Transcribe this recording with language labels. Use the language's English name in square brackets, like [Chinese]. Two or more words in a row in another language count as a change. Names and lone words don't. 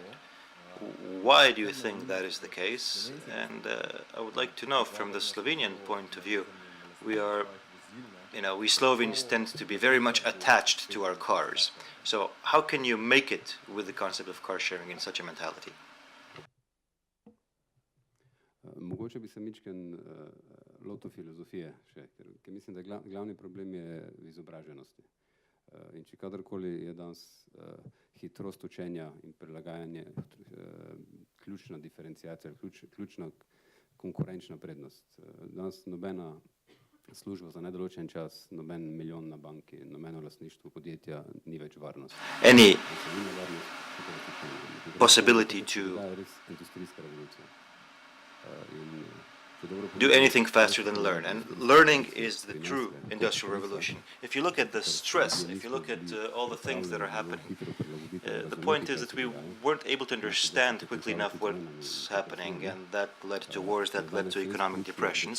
[English] Why do you think that is the case? And I would like to know, from the Slovenian point of view, we Slovenes tend to be very much attached to our cars. So how can you make it with the concept of car sharing in such a mentality? [Slovenian] Mogoče bi se mičken lotil filozofije še, ker mislim, da glavni problem je v izobraženosti. In če kadarkoli je danes hitrost učenja in prilagajanje ključna diferenciacija, ključna konkurenčna prednost. Danes nobena služba za nedoločen čas, noben milijon na banki, nobeno lastništvo podjetja ni več varnost. [English] Any possibility to do anything faster than learn. And learning is the true industrial revolution. If you look at the stress, if you look at all the things that are happening, the point is that we weren't able to understand quickly enough what's happening, and that led to wars, that led to economic depressions.